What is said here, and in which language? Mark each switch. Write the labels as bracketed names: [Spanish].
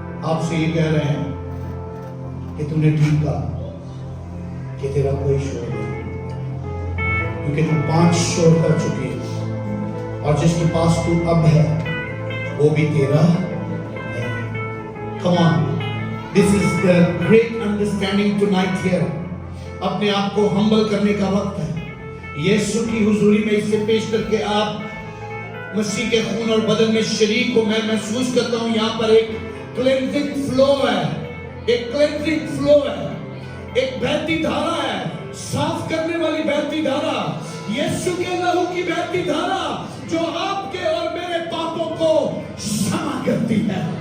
[Hindi] आपसे ये कह रहे हैं कि तुमने ठीक कहा कि तेरा कोई शोर नहीं, क्योंकि तुम 5 शोर कर चुकी है और जिसके पास तू अब है वो भी तेरा है। [English] Come on, this is the great understanding tonight here. [Hindi] अपने आप को हम्बल करने का वक्त है। यीशु की हुजूरी में इसे पेश करके आप मसीह के खून और बदन में शरीक हो। मैं महसूस करता हूं यहाँ पर एक क्लेंजिंग फ्लो है, एक क्लेंजिंग फ्लो है, एक बहती धारा है, साफ करने वाली बहती धारा, यीशु के लहू की बहती धारा जो आपके और मेरे पापों को क्षमा करती है।